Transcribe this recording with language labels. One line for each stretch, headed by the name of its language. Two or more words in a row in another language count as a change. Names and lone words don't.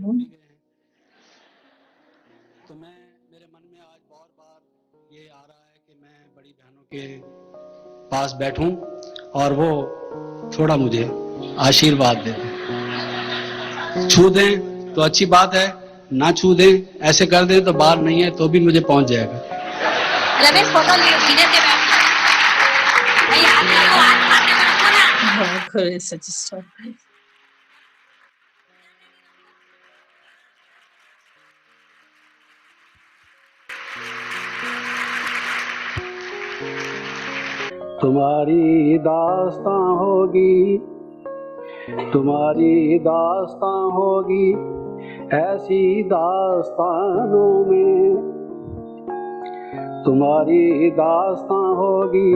Hindi: तो मेरे मन में आज बहुत बार ये आ रहा है कि मैं बड़ी बहनों के पास बैठूं और वो थोड़ा मुझे आशीर्वाद दे दें। छू दें तो अच्छी बात है, ना छू दें, ऐसे कर दें तो बाल नहीं है तो भी मुझे पहुंच जाएगा।
French: On connaît cette histoire.
Hindi: तुम्हारी दास्तां होगी, तुम्हारी दास्तां होगी ऐसी दास्तानों में, तुम्हारी दास्तां होगी